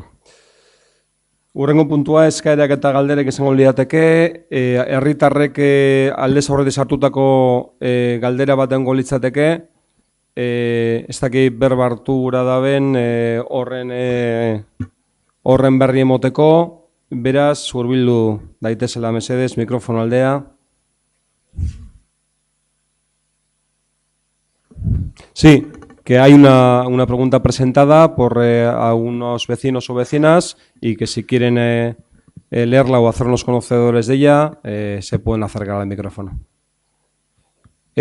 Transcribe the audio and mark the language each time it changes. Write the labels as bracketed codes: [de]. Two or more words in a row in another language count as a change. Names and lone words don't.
[eu] Urrengo puntua eskaerak eta galderek izango lirateke, herritarrek aldez aurretik sartutako galdera batean litzateke, ez daki berbartu gura daben horren berri emoteko. Beraz, hurbildu daitezela mesedez, mikrofono aldea. [es] Sí, que hay una pregunta presentada por algunos vecinos o vecinas y que si quieren leerla o hacernos conocedores de ella, se pueden acercar al micrófono.